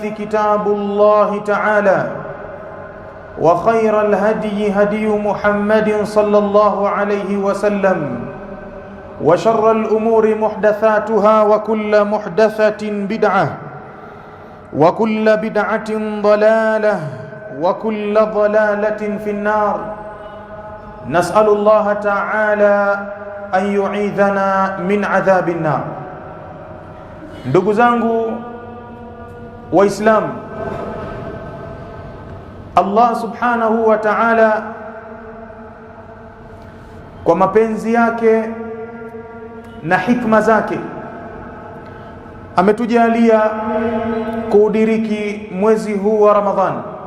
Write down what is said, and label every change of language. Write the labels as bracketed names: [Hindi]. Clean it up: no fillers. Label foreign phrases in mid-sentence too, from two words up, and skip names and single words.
[Arabic] كتاب الله تعالى وخير الهدي هدي محمد صلى الله عليه وسلم وشر الأمور محدثاتها وكل محدثة بدعة وكل بدعة ضلالة وكل ضلالة في النار نسأل الله تعالى أن يعيذنا من عذاب النار. [Swahili] Ndugu zangu Waislamu, Allah [Arabic] سبحانه وتعالى [Swahili] kwa mapenzi yake na hikma zake ametujalia kuudiriki mwezi huu wa Ramadhani,